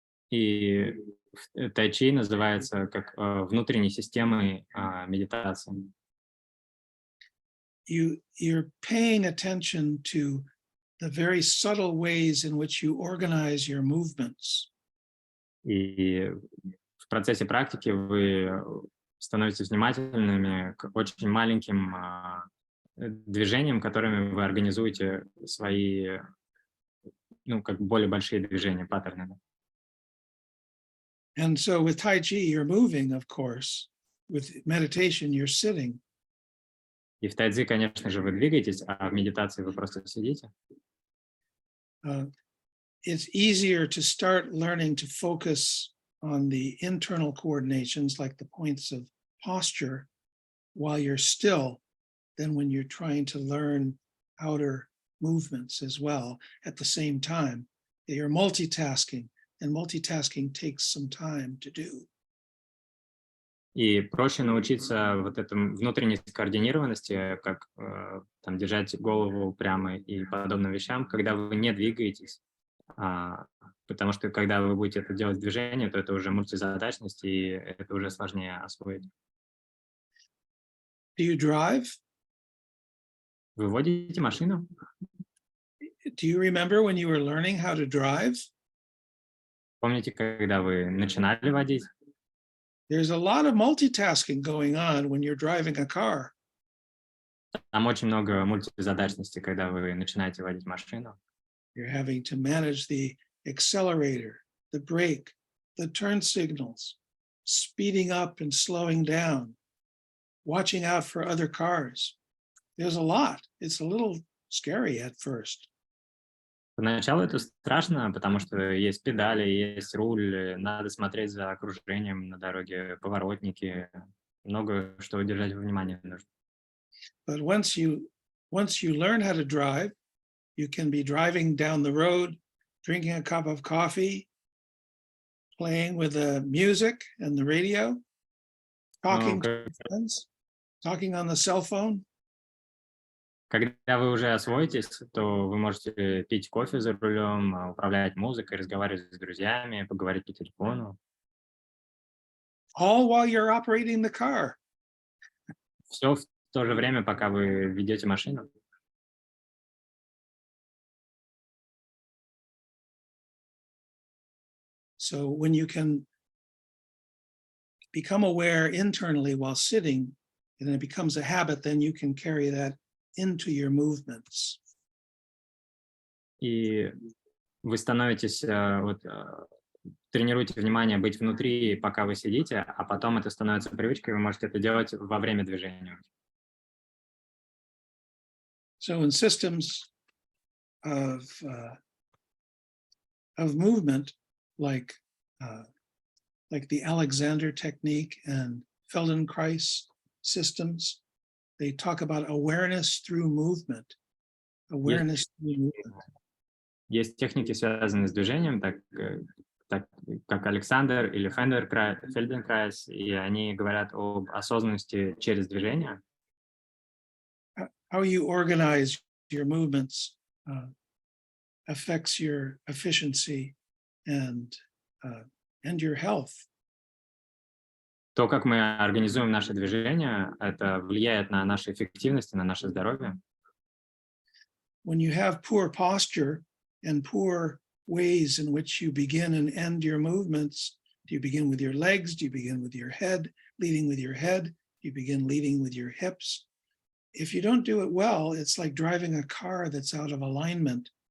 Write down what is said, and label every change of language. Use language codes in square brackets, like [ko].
[ru] И тайчи называется как внутренней системой медитации. [en] You're paying attention to the very subtle ways in which you organize your movements. [ru] И в процессе практики вы становитесь внимательными к очень маленьким движениям, которыми вы организуете свои, как более большие движения, паттерны. [en] And so with Tai Chi, you're moving, of course. With meditation, you're sitting. [ru] И в тайцзи, конечно же, вы двигаетесь, а в медитации вы просто сидите. [en] It's easier to start learning to focus on the internal coordinations, like the points of posture, while you're still, than when you're trying to learn outer movements as well at the same time. You're multitasking, and multitasking takes some time to do. [ru] И проще научиться вот этой внутренней скоординированности, как там держать голову прямо и подобным вещам, когда вы не двигаетесь, потому что когда вы будете это делать в движении, то это уже мультизадачность, и это уже сложнее освоить. [en] Do you drive? [ru] Вы водите машину? [en] Do you remember when you were learning how to drive? [ru] Помните, когда вы начинали водить? [en] There's a lot of multitasking going on when you're driving a car. [ru] Там очень много мультизадачности, когда вы начинаете водить машину. [en] You're having to manage the accelerator, the brake, the turn signals, speeding up and slowing down, watching out for other cars. There's a lot. It's a little scary at first. [ru] Поначалу это страшно, потому что есть педали, есть руль, надо смотреть за окружением на дороге, поворотники, много что удержать во внимании нужно. [en] But once you learn how to drive, you can be driving down the road, drinking a cup of coffee, playing with the music and the radio, talking to friends, talking on the cell phone. [ru] Когда вы уже освоитесь, то вы можете пить кофе за рулем, управлять музыкой, разговаривать с друзьями, поговорить по телефону. [en] All while you're operating the car. [ru] Все в то же время, пока вы ведете машину. [en] So when you can become aware internally while sitting, and it becomes a habit, then you can carry that into your movements. [ru] И вы становитесь, тренируете внимание быть внутри, пока вы сидите, а потом это становится привычкой, вы можете это делать во время движения. [en] So in systems of movement, like the Alexander technique and Feldenkrais systems, they talk about awareness through movement. Awareness through movement. [ru] Есть техники, связанные с движением, так как Александр или Фельденкрайс, и они говорят об осознанности через движение. [en] How you organize your movements affects your efficiency and your health. [ru] То, как мы организуем наше движение, это влияет на нашу эффективность и на наше здоровье. [en] When you have poor posture and poor ways in which you begin and end your movements, do you begin with your legs? Do you begin with your head, leading with your head? Do you begin leading with your hips? If you don't do it well, it's like driving a car that's out of alignment.